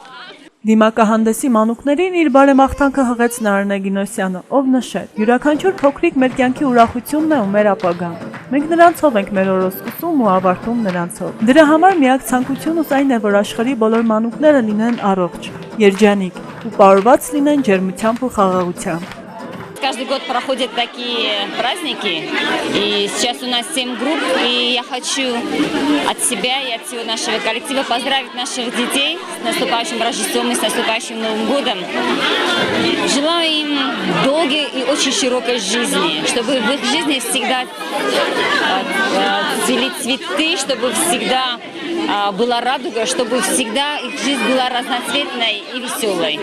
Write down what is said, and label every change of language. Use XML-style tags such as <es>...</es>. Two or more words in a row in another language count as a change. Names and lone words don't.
<hy>Դիմակահանդեսի մանուկներին իր բարեմաղթանքը հղեց Նարինե Գինոսյանը, ով նշեց. յուրաքանչյուր փոքրիկ մեր կյանքի ուրախությունն է ու մեր ապագան։ Մենք նրանցով ենք մեր օրը սկսում ու ավարտում նրանցով։ Դրա համար միակ ցանկությունս այն է, որ աշխարհի բոլոր մանուկները լինեն առողջ, երջանիկ ու պարված լինեն ջերմությամբ ու խաղաղությամբ։</hy> <ru>Каждый год проходят такие праздники, и сейчас у нас 7 групп, и я хочу от себя и от всего нашего коллектива поздравить наших детей с наступающим Рождеством и с наступающим Новым годом. Желаю им долгой и очень широкой жизни, чтобы в их жизни всегда цвели цветы, чтобы всегда была радуга, чтобы всегда их жизнь была разноцветной и веселой.</ru>